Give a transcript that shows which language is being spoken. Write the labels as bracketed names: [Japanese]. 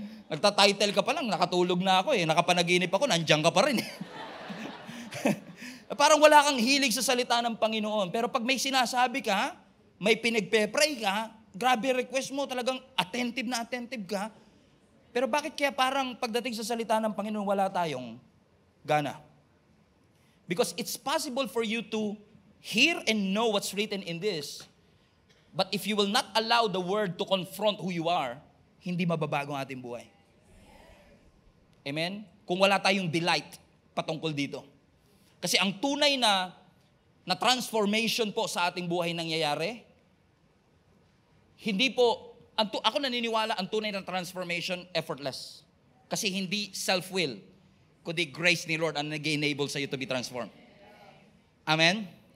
[Filipino] Nagta-title ka pa lang, nakatulog na ako nakapanaginip ako, nandiyan ka pa rin Parang wala kang hilig sa salita ng Panginoon. Pero pag may sinasabi ka, may pinagpe-pray ka, grabe request mo, talagang attentive na attentive ka. Pero bakit kaya parang pagdating sa salita ng Panginoon, wala tayong gana? [English] Because it's possible for you to hear and know what's written in this, but if you will not allow the Word to confront who you are, [Filipino] hindi mababago ang ating buhay. Amen? Kung wala tayong delight patungkol dito. Kasi ang tunay na transformation po sa ating buhay nangyayari, hindi po, ako naniniwala ang tunay na transformation effortless. Kasi hindi self-will, kundi grace ni Lord ang nag-enable sa iyo [English] to be transformed. [Filipino] Amen?